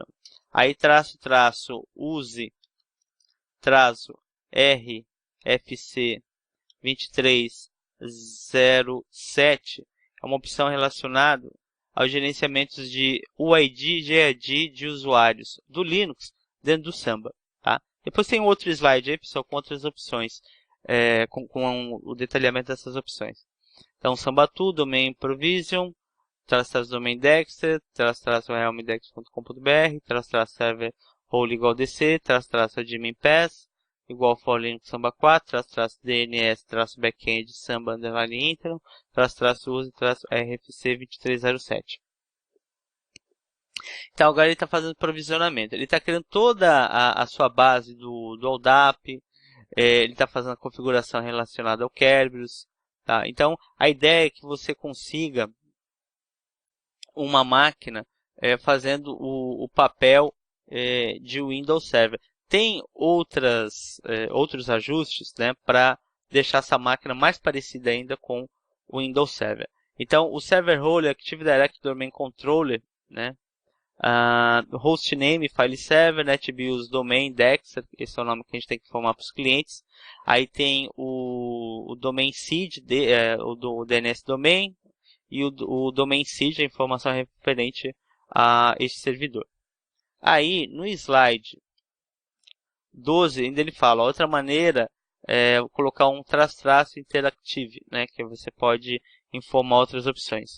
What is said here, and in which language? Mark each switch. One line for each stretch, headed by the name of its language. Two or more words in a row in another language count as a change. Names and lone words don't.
Portuguese: Aí use RFC 2307 é uma opção relacionada aos gerenciamentos de UID e GID de usuários do Linux dentro do Samba. Tá? Depois tem outro slide aí, pessoal, com outras opções, com o detalhamento dessas opções. Então,
English: Sambatu, Domain Provision, _domain Dexter, _realmdex.com.br, _server role igual DC, _admin pass, igual for Linux Samba 4, _dns, _backend Samba underline intro, use, _rfc 2307.
Portuguese: Então agora ele está fazendo provisionamento. Ele está criando toda a sua base do OLDAP, ele está fazendo a configuração relacionada ao Kerberos. Tá? Então a ideia é que você consiga uma máquina fazendo o papel de Windows Server. Tem outros ajustes, né, para deixar essa máquina mais parecida ainda com o Windows Server. Então, o
English: Server Role, Active Directory Domain Controller, né, Hostname, File Server, NetBIOS Domain,
Portuguese: Dexter, esse é o nome que a gente tem que informar para os clientes. Aí tem o
English: Domain Seed,
Portuguese: o
English: DNS Domain,
Portuguese: e o
English: Domain Seed,
Portuguese: a informação referente a este servidor. Aí, no slide 12, ainda ele fala, outra maneira é colocar um traço interactive, né, que você pode informar outras opções.